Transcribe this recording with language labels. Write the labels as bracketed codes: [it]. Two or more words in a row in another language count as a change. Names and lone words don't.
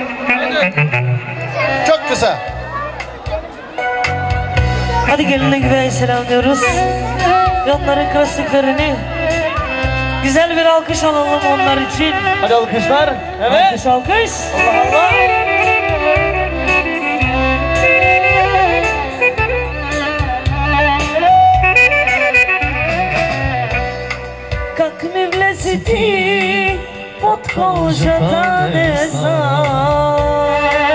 [tr] Çok kısa. Hadi geline güveye selamlıyoruz. Onların klasiklerini. Güzel bir alkış alalım onlar için. Hadi alkışlar. Evet. Alkış alkış. Allah Allah. [bg] Как ми влезе ти под кожата, не знам.